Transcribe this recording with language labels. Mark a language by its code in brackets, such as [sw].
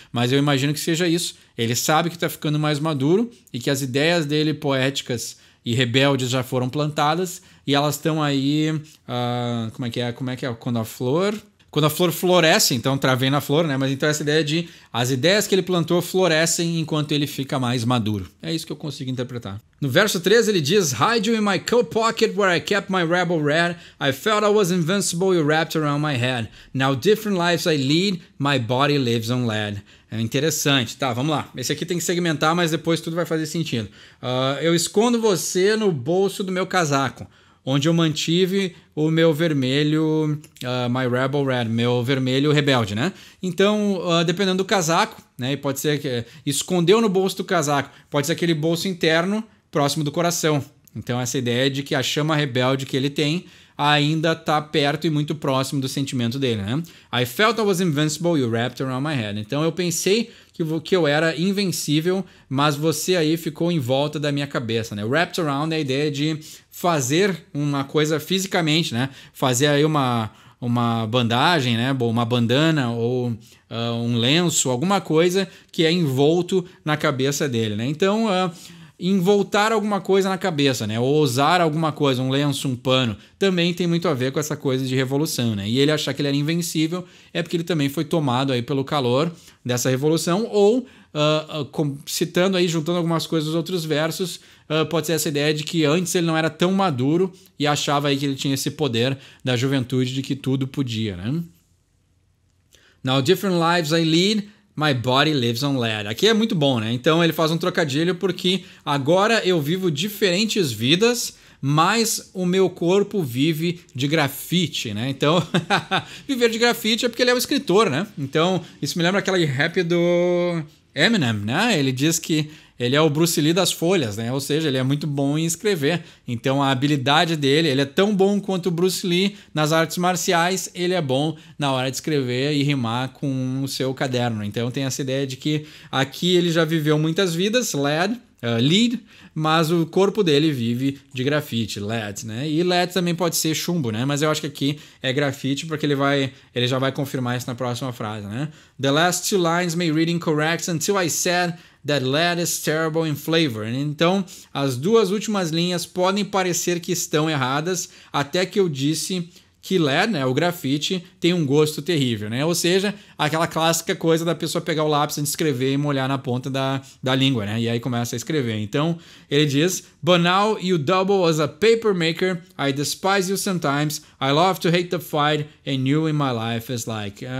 [pt] Mas eu imagino que seja isso. Ele sabe que está ficando mais maduro e que as ideias dele poéticas e rebeldes já foram plantadas e elas estão aí, como é que é quando a flor floresce, então travei na flor, né? Mas então essa ideia de as ideias que ele plantou florescem enquanto ele fica mais maduro. É isso que eu consigo interpretar. No verso 13 ele diz: [en] Hide you in my coat pocket where I kept my rebel red. I felt I was invincible, you wrapped around my head. Now different lives I lead, my body lives on lead. [pt] É interessante. Tá, vamos lá. Esse aqui tem que segmentar, mas depois tudo vai fazer sentido. Eu escondo você no bolso do meu casaco, onde eu mantive o meu vermelho, [en] my rebel red, [pt] meu vermelho rebelde, né? Então, dependendo do casaco, né? E pode ser que escondeu no bolso do casaco, pode ser aquele bolso interno próximo do coração. Então, essa ideia de que a chama rebelde que ele tem ainda está perto e muito próximo do sentimento dele, né? [en] I felt I was invincible, you wrapped around my head. [pt] Então, eu pensei que eu era invencível, mas você aí ficou em volta da minha cabeça, né? Wrapped around é a ideia de fazer uma coisa fisicamente, né? Fazer aí uma bandagem, né? Uma bandana ou um lenço, alguma coisa que é envolto na cabeça dele, né? Então, envoltar alguma coisa na cabeça, né? Ou usar alguma coisa, um lenço, um pano, também tem muito a ver com essa coisa de revolução, né? E ele achar que ele era invencível é porque ele também foi tomado aí pelo calor dessa revolução, ou citando aí, juntando algumas coisas dos outros versos, pode ser essa ideia de que antes ele não era tão maduro e achava aí que ele tinha esse poder da juventude de que tudo podia, né? [en] Now different lives I lead, my body lives on lead. [pt] Aqui é muito bom, né? Então ele faz um trocadilho porque agora eu vivo diferentes vidas, mas o meu corpo vive de grafite, né? Então, viver de grafite é porque ele é um escritor, né? Então, isso me lembra aquela rap do Eminem, né? Ele diz que ele é o Bruce Lee das folhas, né? Ou seja, ele é muito bom em escrever. Então a habilidade dele, ele é tão bom quanto o Bruce Lee nas artes marciais, ele é bom na hora de escrever e rimar com o seu caderno. Então tem essa ideia de que aqui ele já viveu muitas vidas, lead, mas o corpo dele vive de grafite, lead, né? E lead também pode ser chumbo, né? Mas eu acho que aqui é grafite porque ele já vai confirmar isso na próxima frase, né? [en] The last two lines may read incorrect until I said that lead is terrible in flavor. [pt] Então, as duas últimas linhas podem parecer que estão erradas até que eu disse que lead, né, o grafite, tem um gosto terrível, né? Ou seja, aquela clássica coisa da pessoa pegar o lápis antes de escrever e molhar na ponta da língua, né? E aí começa a escrever. Então, ele diz: [en] But now you double as a paper maker, I despise you sometimes, I love to hate the fight, and you in my life is like...